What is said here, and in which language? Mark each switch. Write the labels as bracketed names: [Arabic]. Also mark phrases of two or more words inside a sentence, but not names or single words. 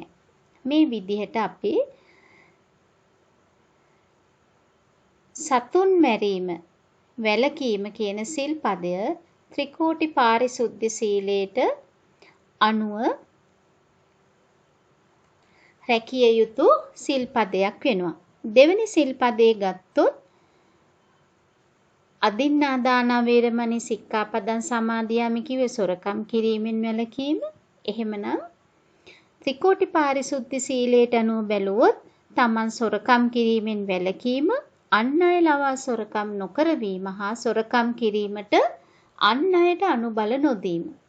[Sinhala] මේ විදිහට අපි සතුන් මැරීම වැළකීම කියන සිල්පදය ත්‍රිකෝටි පාරිශුද්ධ සීලයට අනුව රැකිය යුතු සිල්පදයක් වෙනවා. දෙවෙනි සිල්පදේ ගත්තොත් [Pali] අදින්නාදාන වේරමණී සික්ඛාපදං සමාදියාමි [Sinhala] කිව්වේ සොරකම් කිරීමෙන් වැළකීම. එහෙමනම් ත්‍රිකෝටි පාරිශුද්ධ සීලයට අනුව බැලුවොත් තමන් සොරකම් කිරීමෙන් වැළකීම, අන් අය ලවා සොරකම් නොකරවීම හා සොරකම් කිරීමට අන් අයට අනුබල නොදීම.